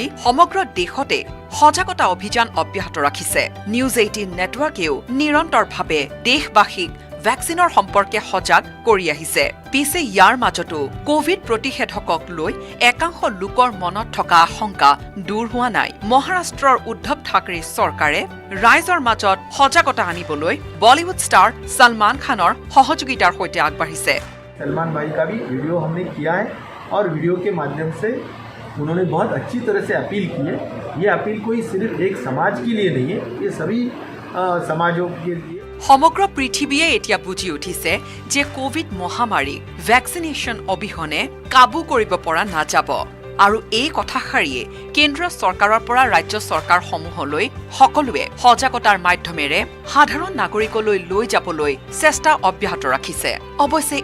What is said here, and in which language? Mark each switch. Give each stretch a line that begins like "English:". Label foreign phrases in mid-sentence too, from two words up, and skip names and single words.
Assamese: সমগ্ৰ দেশতে সজাগতা অভিযান অব্যাহত ৰাখিছে নিউজ 18 নেটৱৰ্কেও নিৰন্তৰভাৱে দেশবাসীক ভ্যাকচিনৰ সম্পৰ্কে সজাগ কৰি আহিছে পিছে ইয়াৰ মাজতো কোভিড প্ৰতিষেধকক লৈ একাংশ লোকৰ মনত থকা আশংকা দূৰ হোৱা নাই মহাৰাষ্ট্ৰৰ উদ্ধৱ ঠাকৰে চৰকাৰে ৰাইজৰ মাজত সজাগতা আনিবলৈ
English: Bollywood star
Assamese: সলমান খানৰ সহযোগিতাৰ সৈতে আগবাঢ়িছে
Hindi: सलमान भाई का भी वीडियो हमने किया है और वीडियो के माध्यम से उन्होंने बहुत अच्छी तरह से अपील की है ये अपील कोई सिर्फ एक समाज के लिए नहीं है ये सभी समाजों के लिए
Assamese: সমগ্ৰ পৃথিৱীয়ে এতিয়া বুজি উঠিছে যে কোভিড মহামাৰী ভ্যাকচিনেশ্যন অবিহনে কাবু কৰিব পৰা নাযাব আৰু এই কথাষাৰিয়ে কেন্দ্ৰ চৰকাৰৰ পৰা ৰাজ্য চৰকাৰসমূহলৈ সকলোৱে সজাগতাৰ মাধ্যমেৰে সাধাৰণ নাগৰিকলৈ লৈ যাবলৈ চেষ্টা অব্যাহত ৰাখিছে অৱশ্যে